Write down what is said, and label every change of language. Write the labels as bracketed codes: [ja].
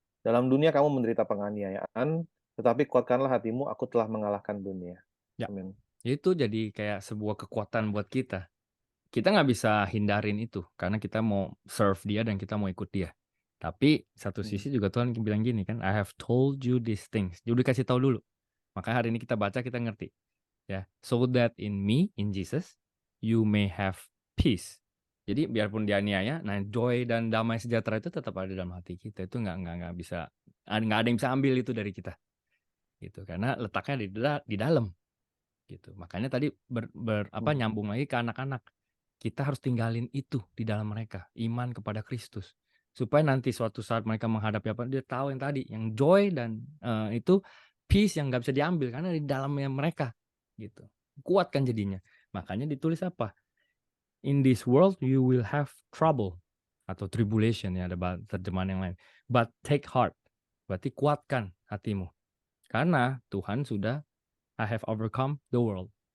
[id] Dalam dunia kamu menderita penganiayaan, tetapi kuatkanlah hatimu, aku telah mengalahkan dunia. Ya. Amin. Itu jadi kayak sebuah kekuatan buat kita. Kita nggak bisa hindarin itu, karena kita mau serve dia dan kita mau ikut dia. Tapi satu sisi juga Tuhan bilang gini kan, [en] I have told you these things. [id] Dia udah kasih tahu dulu. Makanya hari ini kita baca, kita ngerti. [en] Ya, so that in me, in Jesus, you may have peace. [id] Jadi biarpun dianiaya, nah joy dan damai sejahtera itu tetap ada dalam hati kita. Itu nggak bisa, nggak ada yang bisa ambil itu dari kita. Gitu, karena letaknya di dalam. Gitu. Makanya tadi nyambung lagi ke anak-anak. Kita harus tinggalin itu di dalam mereka, iman kepada Kristus. Supaya nanti suatu saat mereka menghadapi apa, dia tahu yang tadi, yang joy dan itu peace yang nggak bisa diambil karena di dalamnya mereka. Gitu. Kuat kan jadinya. Makanya ditulis apa? [en] In this world you will have trouble [id] atau tribulation ya, ada terjemahan yang lain. [en] But take heart. [id] Berarti kuatkan hatimu. Karena Tuhan sudah [en] I have overcome the world.